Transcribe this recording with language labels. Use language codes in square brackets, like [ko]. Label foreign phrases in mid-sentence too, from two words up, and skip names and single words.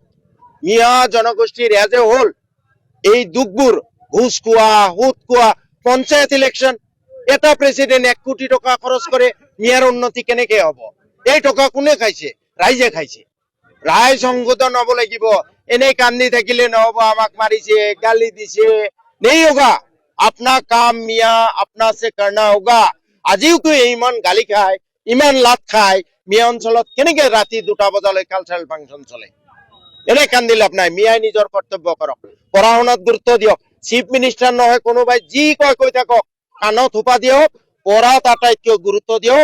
[as] মিয়া জনগোষ্ঠীৰ এজে হ'ল এই দুখবোৰ, ঘুষ খোৱা, সুদ খোৱা, পঞ্চায়ত ইলেকশ্যন। এটা প্ৰেচিডেণ্ট 1 কোটি টকা খৰচ কৰে, মিয়াৰ উন্নতি কেনেকে হ'ব? এই টকা কোনে খাইছে? ৰাইজে খাইছে। রায় সংশোধন হব লাগিব। এনেই কান্দি থাকিলে নহব, আমাক মারিছে, গালি দিছে। [hi] नहीं होगा, अपना काम मियाँ अपना से करना होगा। [as] আজিও তো ইমান গালি খায়, ইমান লাত খায়, মিয়া অঞ্চলত কেনেকে ৰাতি 2টা বজালৈ [en] cultural function [as] চলে? এনে কান্দি লাভ নাই। মিয়াই নিজৰ কৰ্তব্য কৰক, পঢ়া শুনাত গুৰুত্ব দিয়ক। [en] chief minister [as] নহয় কোনোবাই যি কয় কৈ থাকক, কাণত থোপা দিয়ক, পঢ়াত আটাইতকৈ গুৰুত্ব দিয়ক।